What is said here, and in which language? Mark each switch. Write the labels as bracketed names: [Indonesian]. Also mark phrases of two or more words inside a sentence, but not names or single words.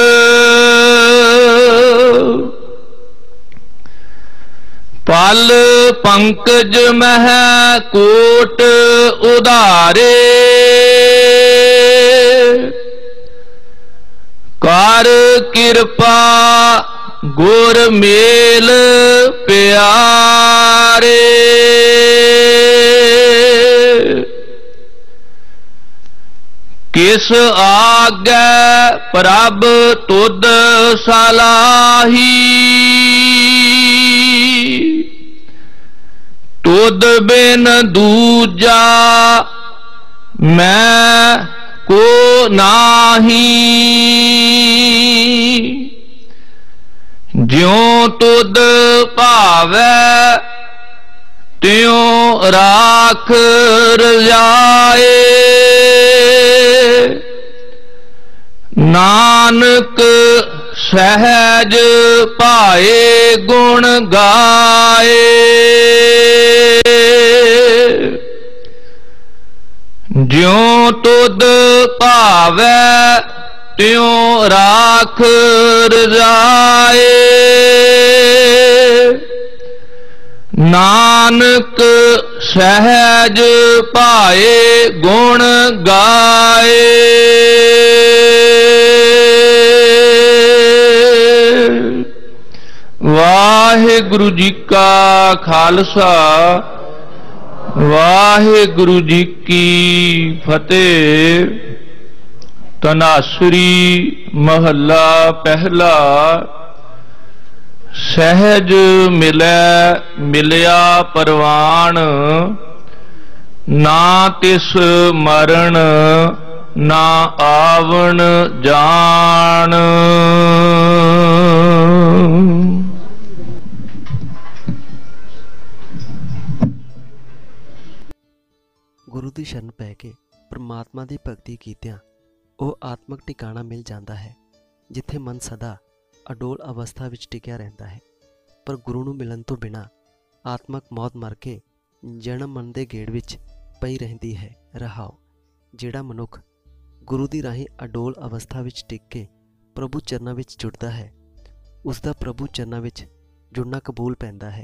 [Punjabi] ਪਲ ਪੰਕਜ ਮਹਿ ਕੋਟ ਉਧਾਰੇ, ਕਰ ਕਿਰਪਾ ਗੁਰ ਮੇਲ ਪਿਆਰੇ। ਕਿਸ ਆਗੈ ਪ੍ਰਭ ਤੁਧ ਸਾਲਾਹੀ, ਤੁਧ ਬਿਨ ਦੂਜਾ ਮੈ ਕੋ ਨਾਹੀ। ਜਿਉ ਤੁਧ ਭਾਵੈ ਤਿਉ ਰਾਖ ਰਜਾਏ, ਨਾਨਕ ਸਹਜ ਪਾਏ ਗੁਣ ਗਾਏ। ਜਿਉ ਤੁਧ ਭਾਵੈ ਤਿਉ ਰਾਖ ਰਜਾਏ, ਨਾਨਕ ਸਹਜ ਪਾਏ ਗੁਣ ਗਾਏ। ਵਾਹਿਗੁਰੂ ਜੀ ਕਾ ਖਾਲਸਾ, ਵਾਹਿਗੁਰੂ ਜੀ ਕੀ ਫਤਿਹ। ਧਨਾਸਰੀ ਮਹਲਾ ਪਹਿਲਾ। ਸਹਜ ਮਿਲੈ ਮਿਲਿਆ ਪਰਵਾਨ, ਨਾ ਤਿਸ ਮਰਣ ਨਾ ਆਵਣ ਜਾਨ। ਗੁਰੂ ਕੀ ਸ਼ਰਣ ਪੈ ਕੇ ਪਰਮਾਤਮਾ ਕੀ ਭਗਤੀ ਕੀਤਿਆਂ ਉਹ ਆਤਮਕ ਟਿਕਾਣਾ ਮਿਲ ਜਾਂਦਾ ਹੈ, ਜਿੱਥੇ ਮਨ ਸਦਾ ਅਡੋਲ ਅਵਸਥਾ ਵਿੱਚ ਟਿਕਿਆ ਰਹਿੰਦਾ ਹੈ। ਪਰ ਗੁਰੂ ਨੂੰ ਮਿਲਣ ਤੋਂ ਬਿਨਾਂ ਆਤਮਕ ਮੌਤ ਮਰ ਕੇ ਜਨਮ ਮਨ ਦੇ ਗੇੜ ਵਿੱਚ ਪਈ ਰਹਿੰਦੀ ਹੈ। ਰਹਾਓ, ਜਿਹੜਾ ਮਨੁੱਖ ਗੁਰੂ ਦੀ ਰਾਹੀਂ ਅਡੋਲ ਅਵਸਥਾ ਵਿੱਚ ਟਿਕ ਕੇ ਪ੍ਰਭੂ ਚਰਨਾਂ ਵਿੱਚ ਜੁੜਦਾ ਹੈ, ਉਸ ਦਾ ਪ੍ਰਭੂ ਚਰਨਾਂ ਵਿੱਚ ਜੁੜਨਾ ਕਬੂਲ ਪੈਂਦਾ ਹੈ।